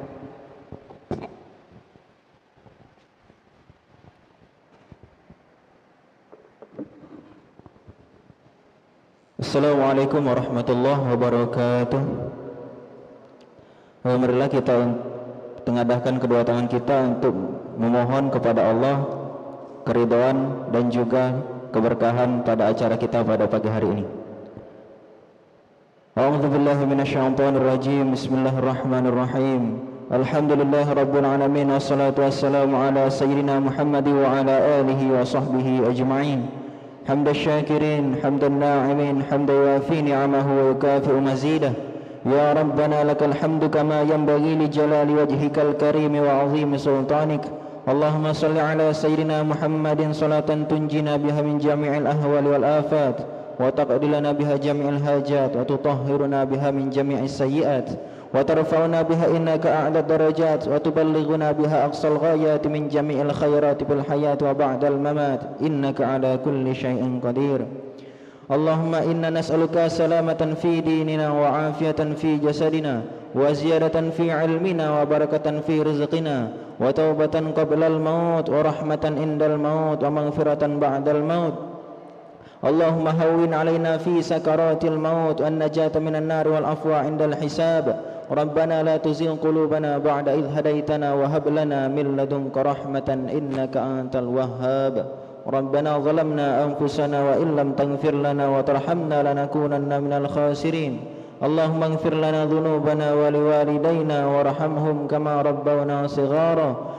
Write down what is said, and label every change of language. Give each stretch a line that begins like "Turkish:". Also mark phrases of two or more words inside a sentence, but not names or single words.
Arabic: السلام عليكم ورحمة الله وبركاته.
Indonesian: Marilah kita tengadahkan kedua tangan kita untuk memohon kepada Allah keridhaan dan juga keberkahan pada acara kita pada pagi hari ini.
Arabic: أعوذ بالله من الشيطان الرجيم. بسم الله الرحمن الرحيم. الحمد لله رب العالمين والصلاة والسلام على سيدنا محمد وعلى آله وصحبه أجمعين. حمدا شاكرين، حمدا ناعمين، حمدا يوافي نعمه ويكافئ مزيده. يا ربنا لك الحمد كما ينبغي لجلال وجهك الكريم وعظيم سلطانك. اللهم صل على سيدنا محمد صلاة تنجينا بها من جميع الأهوال والآفات وتقضي لنا بها جميع الحاجات وتطهرنا بها من جميع السيئات وترفعنا بها إنك أعلى الدرجات وتبلغنا بها أقصى الغايات من جميع الخيرات في الحياة وبعد الممات إنك على كل شيء قدير. اللهم إنا نسألك سلامة في ديننا وعافية في جسدنا وزيادة في علمنا وبركة في رزقنا وتوبة قبل الموت ورحمة عند الموت ومغفرة بعد الموت. اللهم هون علينا في سكرات الموت والنجاة من النار والعفو عند الحساب. ربنا لا تزغ قلوبنا بعد إذ هديتنا وهب لنا من لدنك رحمة إنك أنت الوهاب. ربنا ظلمنا أنفسنا وإن لم تغفر لنا وترحمنا لنكونن من الخاسرين. اللهم اغفر لنا ذنوبنا ولوالدينا وارحمهم كما ربونا صغارا.